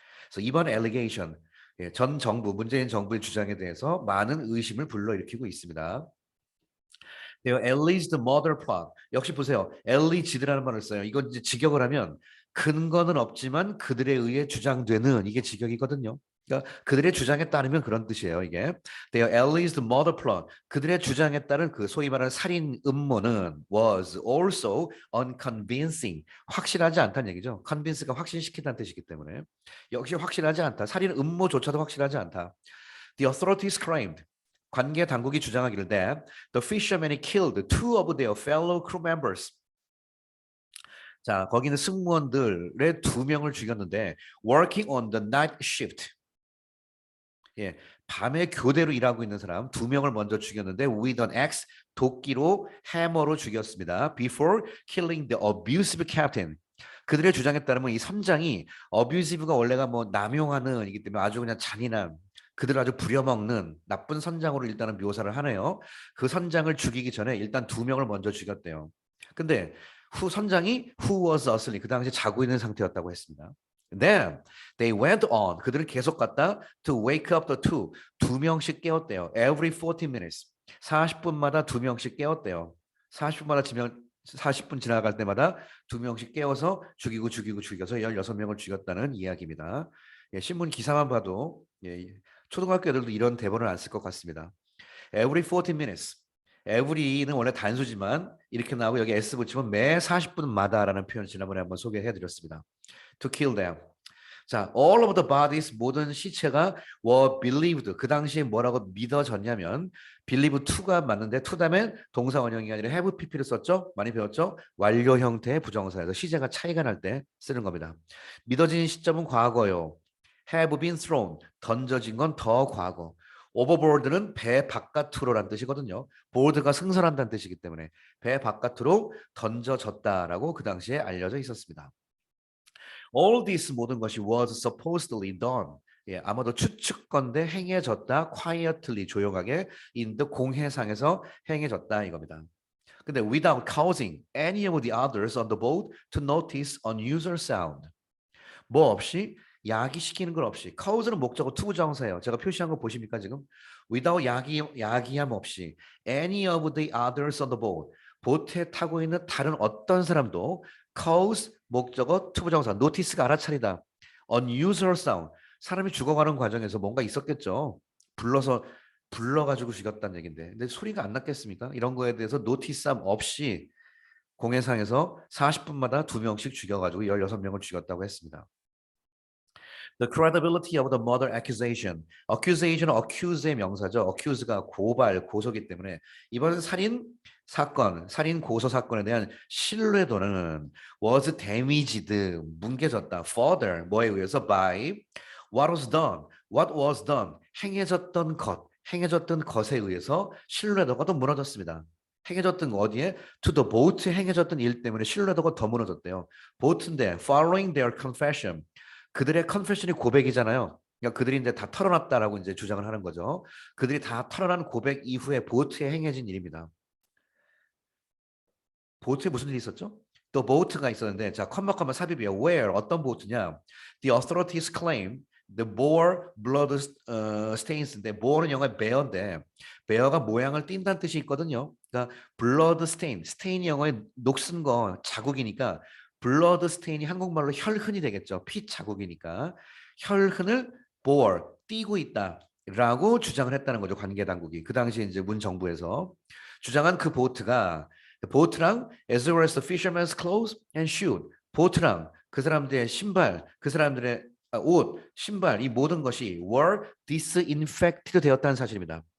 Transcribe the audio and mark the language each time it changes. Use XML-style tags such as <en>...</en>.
<ko>그래서 이번 allegation 예, 전 정부 문재인 정부의 주장에 대해서 많은 의심을 불러일으키고 있습니다.</ko> <en>alleged murder plot.</en> <ko>역시 보세요. alleged라는 말을 써요. 이건 이제 직역을 하면 근거는 없지만 그들에 의해 주장되는 이게 직역이거든요. 그러니까 그들의 주장에 따르면 그런 뜻이에요. 이게</ko> <en>their alleged murder plot.</en> <ko>그들의 주장에 따른 그 소위 말하는 살인 음모는</ko> <en>was also unconvincing.</en> <ko>확실하지 않다는 얘기죠. convince가 확신시킨다는 뜻이기 때문에 역시 확실하지 않다. 살인 음모조차도 확실하지 않다.</ko> <en>The authorities claimed.</en> <ko>관계 당국이 주장하기를</ko> <en>that the fishermen killed two of their fellow crew members.</en> <ko>자, 거기는 승무원들의 2명을 죽였는데</ko> <en>working on the night shift.</en> <ko>예, 밤에 교대로 일하고 있는 사람 2명을 먼저 죽였는데</ko> <en>with an axe</en> <ko>도끼로 해머로 죽였습니다.</ko> <en>Before killing the abusive captain.</en> <ko>그들의 주장에 따르면 이 선장이 abusive가 원래가 뭐 남용하는 이기 때문에 아주 그냥 잔인한 그들을 아주 부려먹는 나쁜 선장으로 일단은 묘사를 하네요. 그 선장을 죽이기 전에 일단 2명을 먼저 죽였대요. 근데 후 선장이</ko> <en>who was asleep</en> <ko>그 당시 자고 있는 상태였다고 했습니다.</ko> <en>Then they went on</en> <ko>그들은 계속 갔다</ko> <en>to wake up the two</en> <ko>2명씩 깨웠대요.</ko> <en>Every 40 minutes</en> <ko>40분마다 2명씩 깨웠대요. 40분마다 40분 지나갈 때마다 2명씩 깨워서 죽여서 16명을 죽였다는 이야기입니다. 예, 신문 기사만 봐도 예, 초등학교 애들도 이런 대본을 안 쓸 것 같습니다.</ko> <en>Every 40 minutes.</en> <ko>every는 원래 단수지만 이렇게 나오고 여기 s 붙이면 매 40분마다라는 표현 지난번에 한번 소개해 드렸습니다.</ko> <en>To kill them. 자, all of the bodies</en> <ko>모든 시체가</ko> <en>were believed.</en> <ko>그 당시에 뭐라고 믿어졌냐면 believe to가 맞는데 to 다음에 동사 원형이 아니라 have pp를 썼죠? 많이 배웠죠? 완료 형태의 부정사에서 시제가 차이가 날 때 쓰는 겁니다. 믿어진 시점은 과거요.</ko> <en>have been thrown.</en> <ko>던져진 건 더 과거. overboard는 배 바깥으로란 뜻이거든요. board가 승선한다는 뜻이기 때문에 배 바깥으로 던져졌다라고 그 당시에 알려져 있었습니다.</ko> <en>All this</en> <ko>모든 것이</ko> <en>was supposedly done.</en> <ko>예, 아마도 추측건데 행해졌다. quietly 조용하게 in the 공해상에서 행해졌다 이겁니다. 근데</ko> <en>without causing any of the others on the boat to notice unusual sound.</en> <ko>뭐 없이 야기시키는 것 없이 cause는 목적어 투부정사예요. 제가 표시한 거 보십니까 지금? without 야기함 없이</ko> <en>any of the others on the boat</en> <ko>보트에 타고 있는 다른 어떤 사람도 cause 목적어 투부정사 notice가 알아차리다 unusual sound 사람이 죽어가는 과정에서 뭔가 있었겠죠. 불러가지고 죽였다는 얘긴데 근데 소리가 안 났겠습니까? 이런 거에 대해서 노티스함 없이 공해상에서 40분마다 2명씩 죽여가지고 16명을 죽였다고 했습니다.</ko> <en>The credibility of the murder accusation.</en> <ko>accusation은 accuse의 명사죠. accuse가 고발, 고소기 때문에 이번 살인 사건, 살인 고소 사건에 대한 신뢰도는</ko> <en>was damaged,</en> <ko>뭉개졌다. further, 뭐에 의해서</ko> <en>by what was done,</en> <ko>what was done, 행해졌던 것, 행해졌던 것에 의해서 신뢰도가 더 무너졌습니다. 행해졌던 거 어디에?</ko> <en>To the boat</en> <ko>행해졌던 일 때문에 신뢰도가 더 무너졌대요. 보트인데</ko> <en>following their confession.</en> <ko>그들의 컨페션이 고백이잖아요. 그러니까 그들이 이제 다 털어놨다라고 이제 주장을 하는 거죠. 그들이 다 털어난 고백 이후에 보트에 행해진 일입니다. 보트에 무슨 일이 있었죠? 또 보트가 있었는데 자 컴마 삽입이에요. Where 어떤 보트냐?</ko> <en>The authorities claim the bore blood stains인데 bore는</en> <ko>영어의 bear인데 bear가 모양을 띈다는 뜻이 있거든요. 그러니까 blood stain, stain이 영어의 녹슨 거 자국이니까 blood stain이 한국말로 혈흔이 되겠죠. 피 자국이니까 혈흔을 bore 띄고 있다라고 주장을 했다는 거죠. 관계 당국이 그 당시에 이제 문 정부에서 주장한 그 보트랑</ko> <en>as well as the fisherman's clothes and shoe</en> <ko>보트랑 그 사람들의 신발 그 사람들의 옷 신발 이 모든 것이</ko> <en>were disinfected</en> <ko>되었다는 사실입니다.</ko>